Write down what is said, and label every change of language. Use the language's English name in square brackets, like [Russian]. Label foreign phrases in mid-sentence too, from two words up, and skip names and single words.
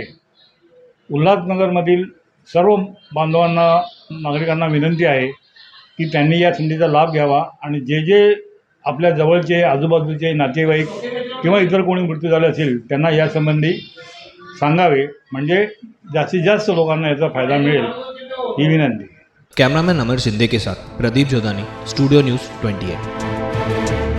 [Marathi] उल्हासनगरमधील सर्व बांधवांना, नागरिकांना विनंती आहे की त्यांनी या संधीचा लाभ घ्यावा आणि जे जे आपल्या जवळचे आजूबाजूचे नातेवाईक किंवा इतर कोणी मृत्यू झाले असेल त्यांना यासंबंधी सांगावे, म्हणजे जास्तीत जास्त लोकांना याचा फायदा मिळेल, ही विनंती। [Hindi] कैमरामैन अमर सिंधे के साथ प्रदीप जोधानी, स्टूडियो न्यूज़ 28।